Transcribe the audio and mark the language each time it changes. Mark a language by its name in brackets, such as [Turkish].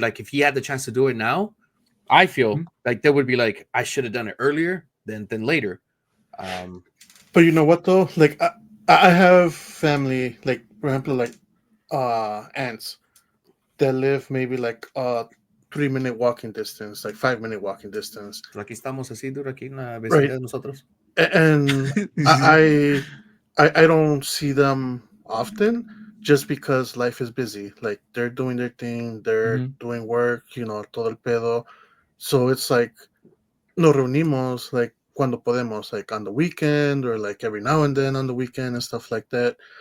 [English] Like if he had the chance to do it now, I feel like there would be like I should have done it earlier than later. But you know what though? Like I have family, like for example, like aunts that live maybe like 3-minute walking distance, like 5-minute walking distance. [Spanish] Aquí estamos así, duro aquí en la vecindad de nosotros. [English] And I don't see them often, just because life is busy. Like they're doing their thing, they're Mhm. doing work, [Spanish] todo el pedo. [English] So it's like [Spanish] nos reunimos [English] like [Spanish] cuando podemos, [English] like on the weekend or like every now and then on the weekend and stuff like that.